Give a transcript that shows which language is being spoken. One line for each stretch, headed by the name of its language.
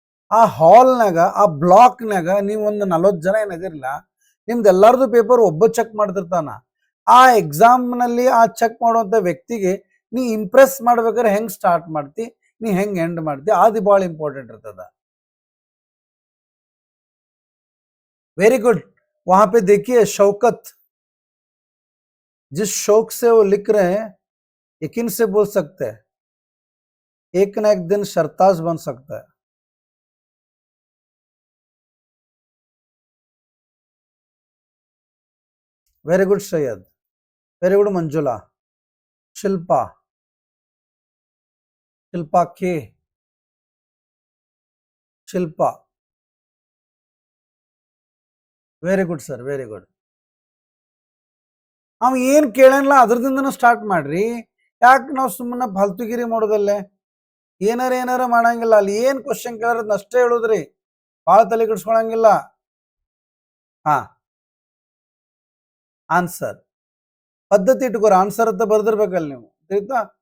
Kannada: ಆ ಹಾಲ್ನಾಗ, ಆ ಬ್ಲಾಕ್ನಾಗ ನೀವು ಒಂದು 40 ಜನ ಏನಿದಿರಲ್ಲ, ನಿಮ್ದು ಎಲ್ಲಾರ್ದು ಪೇಪರ್ ಒಬ್ಬ ಚೆಕ್ ಮಾಡ್ತಿರ್ತಾನ. ಆ ಎಕ್ಸಾಮ್ನಲ್ಲಿ ಆ ಚೆಕ್ ಮಾಡುವಂಥ ವ್ಯಕ್ತಿಗೆ ನೀ ಇಂಪ್ರೆಸ್ ಮಾಡ್ಬೇಕಾದ್ರೆ ಹೆಂಗ್ ಸ್ಟಾರ್ಟ್ ಮಾಡ್ತಿ, ನೀ ಹೆಂಗ್ ಎಂಡ್ ಮಾಡ್ತಿ, ಅದು ಭಾಳ ಇಂಪಾರ್ಟೆಂಟ್ ಇರ್ತದ.
English: Very good.
Hindi: वहां पे देखिए शौकत, जिस शौक से वो लिख रहे हैं यकीन से बोल सकते हैं एक ना एक दिन सरताज बन सकता है.
English: Very good Syed, very good Manjula, Shilpa, Shilpa K, Shilpa, very good sir, very good.
Kannada: ಅವ ಏನ್ ಕೇಳಲ್ಲ ಅದ್ರದಿಂದನೂ ಸ್ಟಾರ್ಟ್ ಮಾಡ್ರಿ. ಯಾಕೆ ನಾವು ಸುಮ್ಮನೆ ಫಾಲ್ತುಗಿರಿ ಮಾಡೋದಲ್ಲೇ? ಏನಾರ ಮಾಡಂಗಿಲ್ಲ. ಅಲ್ಲಿ ಏನ್ ಕ್ವಶನ್ ಕೇಳೋದನ್ನ ಅಷ್ಟೇ ಹೇಳುದ್ರಿ, ಭಾಳ ತಲೆ ಕೆಡಿಸ್ಕೊಳಂಗಿಲ್ಲ. ಹಾ, ಆನ್ಸರ್ ಪದ್ಧತಿ ಇಟ್ಕೋರಿ, ಆನ್ಸರ್ ಅಂತ ಬರ್ದಿರ್ಬೇಕಲ್ಲ ನೀವು, ತಿಳಿತಾ?